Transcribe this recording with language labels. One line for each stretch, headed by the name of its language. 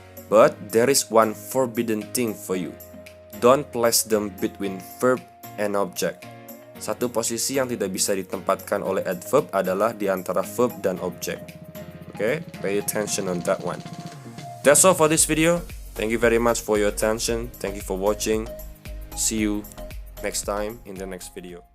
English: But there is one forbidden thing for you. Don't place them between verb and object.
Indonesian: Satu posisi yang tidak bisa ditempatkan oleh adverb adalah di antara verb dan object.
English: Okay, pay attention on that one. That's all for this video. Thank you very much for your attention. Thank you for watching. See you next time in the next video.